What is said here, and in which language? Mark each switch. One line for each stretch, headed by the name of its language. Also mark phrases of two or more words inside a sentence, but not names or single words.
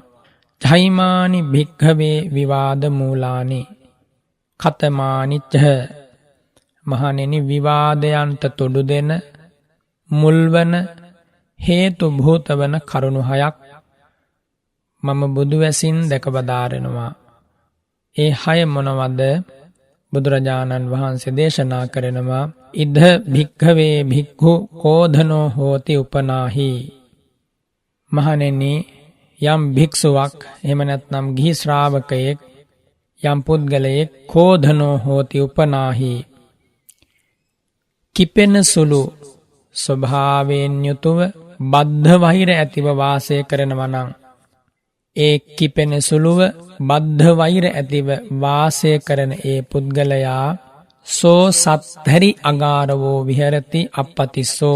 Pali: ධෛමානි භික්ඛවේ විවාද මූලානි කතමානි ච
Sinhala: මහණෙනි විවාදයන්ට තොඩු දෙන මුල්වන හේතු භූතවන කරුණු 6ක් මම බුදු වැසින් දැකබදාරනවා. ඒ 6 මොනවද? බුදුරජාණන් වහන්සේ දේශනා කරනවා
Pali: ඉද භික්ඛවේ භික්ඛු කෝධනෝ හෝති උපනාහි.
Sinhala: මහණෙනි යම් භික්ෂුවක් එහෙම නැත්නම් ගිහි ශ්‍රාවකයෙක් යම් පුද්ගලයෙක්
Pali: කෝධනෝ හෝති උපනාහි
Sinhala: කිපෙන සුළු ස්වභාවයෙන් යුතුව බද්ධ වෛර ඇතිව වාසය කරනවා නම් ඒ කිපෙන සුළුව බද්ධ වෛර ඇතිව වාසය කරන ඒ පුද්ගලයා
Pali: සෝ සත්තරි අගාරවෝ විහෙරති අපපතිස්සෝ.